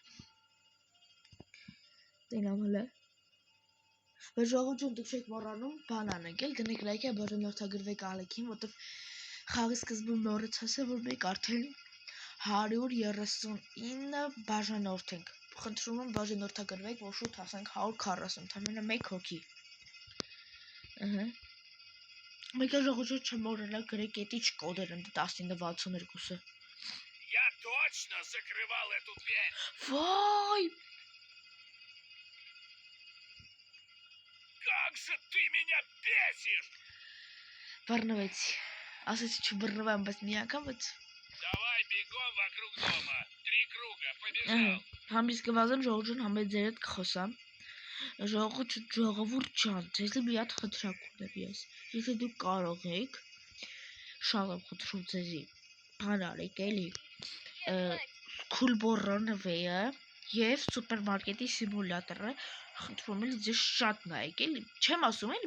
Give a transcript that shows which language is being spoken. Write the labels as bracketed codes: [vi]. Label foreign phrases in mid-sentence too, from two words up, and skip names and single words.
[hy] Տենամ հլը։ Բայց ժողովուրդ դուք չեք մոռանում բան անենք, էլ դնեք լայք է, բաժանորդագրվեք ալեքին, որտեղ խաղի սկզբում նորից ասա, որ մենք արդեն 139 բաժանորդ ենք։ Խնդրում եմ բաժանորդագրվեք, որ շուտ հասանք 140, ընդամենը 1 հոգի։ Մեկ ժողովուրդ չմոռանաք գրեք էտիչ կոդերը 1962-ը։ [ru] Я точно закрывал эту дверь. [hy] Վայ! [ru] Как же ты меня бесишь! [hy] Բռնվեցի։ Ասեցի չբռնվեմ, բայց մի անգամ բայց [ru] Давай бегом вокруг дома. 3 круга, побежал. [hy] Համից կվազեմ ժողովուրդ համե ձեր հետ կխոսամ։ Ժողովուրդ ջան, ձեզ մի հատ խնդրակ ունեմ ես։ Եթե դուք կարող եք, շատ եմ խնդրում ձեզի, բան արեք էլի, Coolborn-ը եւ սուպերմարկետի սիմուլյատորը, խնդրում եմ ձեզ շատ նայեք էլի, չեմ ասում էլի